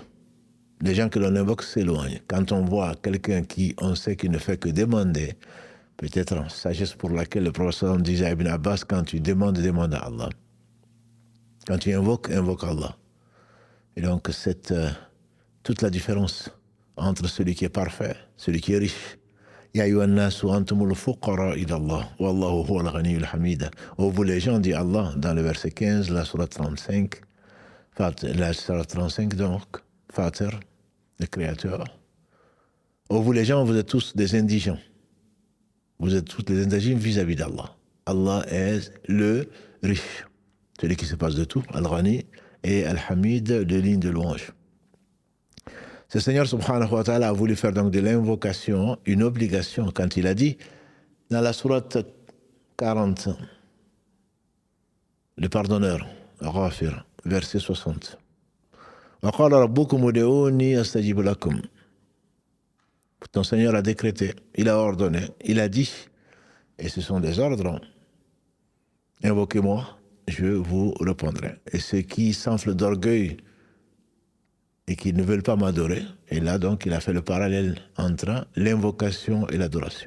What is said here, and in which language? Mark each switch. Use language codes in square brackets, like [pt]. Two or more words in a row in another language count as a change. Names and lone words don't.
[fr] Les gens que l'on invoque s'éloignent. Quand on voit quelqu'un qui, on sait qu'il ne fait que demander, peut-être sagesse pour laquelle le professeur disait à Ibn Abbas, quand tu demandes, demande à Allah. Quand tu invoques, invoque Allah. Et donc, toute la différence entre celui qui est parfait, celui qui est riche. [ar] يا أيها الناس أنتم الفقراء إلى الله والله هو الغني الحميد. [fr] Ô vous les gens, dit Allah dans le verset 15, la sourate 35, la sourate 35 donc, Fatir, le Créateur. Ô vous les gens, vous êtes tous des indigents. Vous êtes tous des indigents vis-à-vis d'Allah. Allah est le riche, celui qui se passe de tout, Al-Ghani, et Al-Hamid, de ligne de louange. Ce Seigneur [ar] سبحانه وتعالى [fr] a voulu faire donc de l'invocation une obligation quand il a dit dans la sourate 40, le pardonneur, Ghafir, verset 60. [ar] وَقَالَ رَبُّكُمُ ادْعُونِي أَسْتَجِبْ لَكُمْ. [fr] Ton Seigneur a décrété, il a ordonné, il a dit, et ce sont des ordres, invoquez-moi, je vous répondrai. Et ceux qui s'enflent d'orgueil et qui ne veulent pas m'adorer, et là donc il a fait le parallèle entre l'invocation et l'adoration.